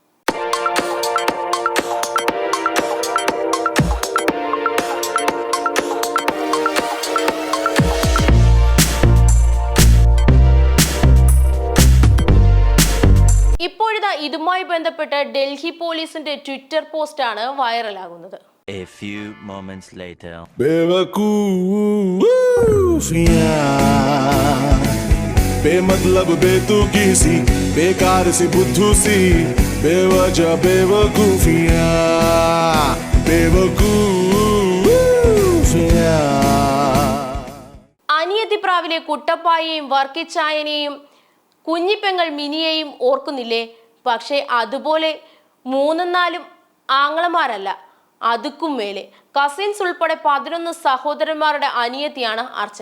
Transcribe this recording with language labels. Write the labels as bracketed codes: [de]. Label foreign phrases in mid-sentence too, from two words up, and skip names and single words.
[ml] ഇപ്പോഴിതാ ഇതുമായി ബന്ധപ്പെട്ട് ഡൽഹി പോലീസിന്റെ ട്വിറ്റർ പോസ്റ്റാണ് വൈറലാകുന്നത്. [en] A few moments later. [hi] बेमतलब बेतुकी सी, बेकार सी बुद्धू सी, बेवजह बेवकूफियां, बेवकूफियां. [ml] അനിയത്തിപ്രാവിലെ കുട്ടപ്പായെയും വർക്കിച്ചായനെയും കുഞ്ഞിപ്പെങ്ങൾ മിനിയെയും ഓർക്കുന്നില്ലേ? പക്ഷേ അതുപോലെ 3-4 ആങ്ങളമാരല്ല, അതുക്കും മേലെ കസിൻസ് ഉൾപ്പെടെ 11 സഹോദരന്മാരുടെ അനിയത്തിയാണ് അർച്ചന.